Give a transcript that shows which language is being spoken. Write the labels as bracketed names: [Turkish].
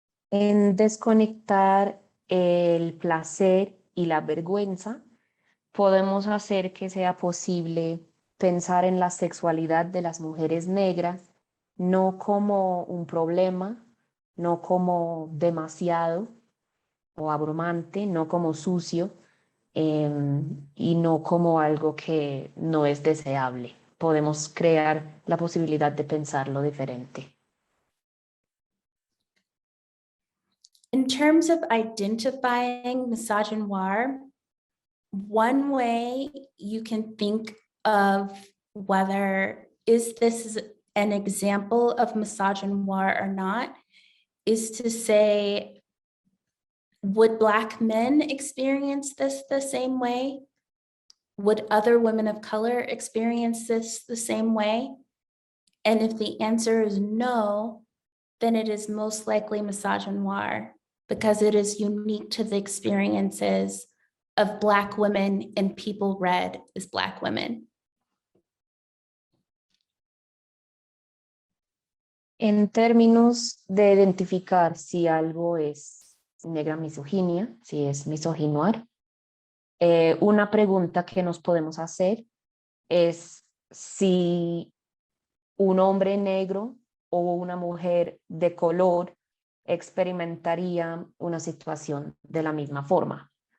[Spanish] En desconectar el placer y la vergüenza, podemos hacer que sea posible pensar en la sexualidad de las mujeres negras no como un problema, no como demasiado o abrumante, no como sucio y no como algo que no es deseable. Podemos crear la posibilidad de pensarlo diferente. [English] In terms of identifying misogynoir, one way you can think of whether is this an example of misogynoir or not is to say, would Black men experience this the same way? Would other women of color experience this the same way? And if the answer is no, then it is most likely misogynoir because it is unique to the experiences of Black women and people read as Black women. [Spanish] En términos de identificar si algo es negra-misoginia, si es misoginoir, una pregunta que nos podemos hacer es si un hombre negro o una mujer de color experimentaría una situación de la misma forma.